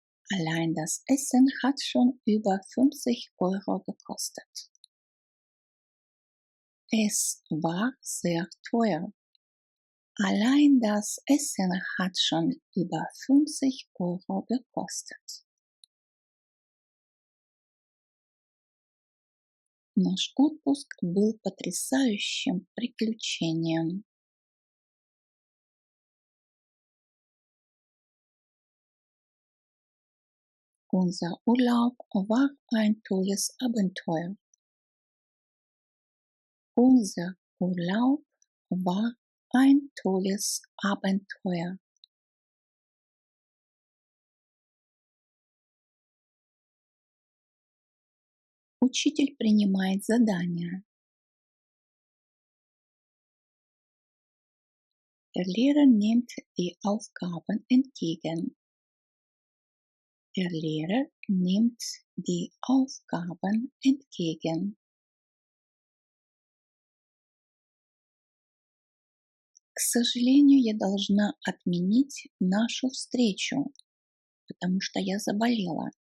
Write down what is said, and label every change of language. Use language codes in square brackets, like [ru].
[de] Allein das Essen hat schon über 50 € gekostet. Es war sehr teuer. Allein das Essen hat schon über 50 € gekostet. [ru] Наш отпуск был потрясающим приключением. [de] Unser Urlaub war ein tolles Abenteuer. Unser Urlaub war ein tolles Abenteuer. [ru] Учитель принимает задания. [de] Der Lehrer nimmt die Aufgaben entgegen. Der Lehrer nimmt die Aufgaben entgegen. [ru] К сожалению, я должна отменить нашу встречу, потому что я заболела.